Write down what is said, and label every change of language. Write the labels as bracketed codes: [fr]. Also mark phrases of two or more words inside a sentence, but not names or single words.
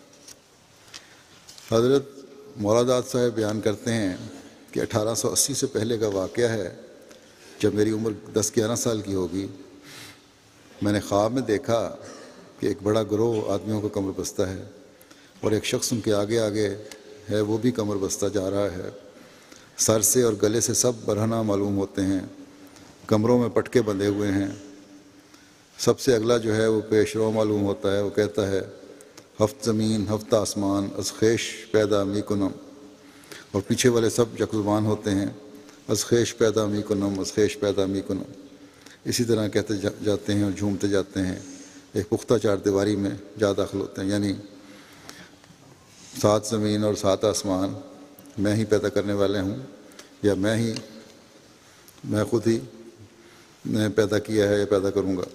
[ur] حضرت مولا داد صاحب بیان کرتے ہیں کہ 1880 سے پہلے کا واقعہ ہے، جب میری عمر 10-11 سال کی ہوگی، میں نے خواب میں دیکھا کہ ایک بڑا گروہ آدمیوں کا کمر بستہ ہے اور ایک شخص ان کے آگے آگے ہے، وہ بھی کمر بستہ جا رہا ہے۔ سر سے اور گلے سے سب برہنہ معلوم ہوتے ہیں، کمروں میں پٹکے بندھے ہوئے ہیں۔ سب سے اگلا جو ہے وہ پیش رو معلوم ہوتا ہے، وہ کہتا ہے [fa] ہفت زمین ہفت آسمان از خیش پیدا می کنم، [ur] اور پیچھے والے سب یک زبان ہوتے ہیں، [fa] از خیش پیدا می کنم از خیش پیدا می کنم، [ur] اسی طرح کہتے جاتے ہیں اور جھومتے جاتے ہیں، ایک پختہ چار دیواری میں جا داخل ہوتے ہیں، یعنی 7 زمین اور 7 آسمان میں ہی پیدا کرنے والے ہوں، یا میں خود ہی نے پیدا کیا ہے یا پیدا کروں گا۔